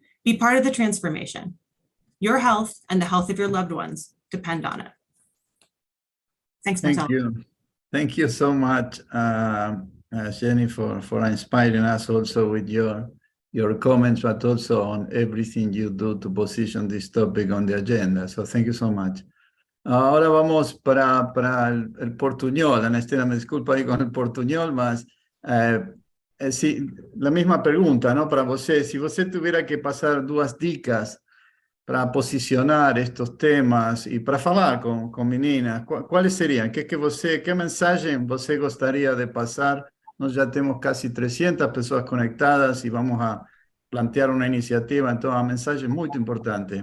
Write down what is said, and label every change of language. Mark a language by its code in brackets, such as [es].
[en] Be part of the transformation. Your health and the health of your loved ones depend on it. Thanks, Marcel. Thank you. Thank you so much, Jenny, for inspiring us also with your comments, but also on everything you do to position this topic on the agenda. So thank you so much. [es] Ahora vamos para el portuñol. Ana Estela, me disculpa ahí con el portuñol, mas sí, la misma pergunta, ¿no? [pt] Para você, se você tiver que passar duas dicas para posicionar estes temas e para falar com meninas, quais seriam? Que mensagem você gostaria de passar? Nós já temos quase 300 pessoas conectadas e [es] vamos a plantear [pt] uma iniciativa, então a mensagem é muito importante.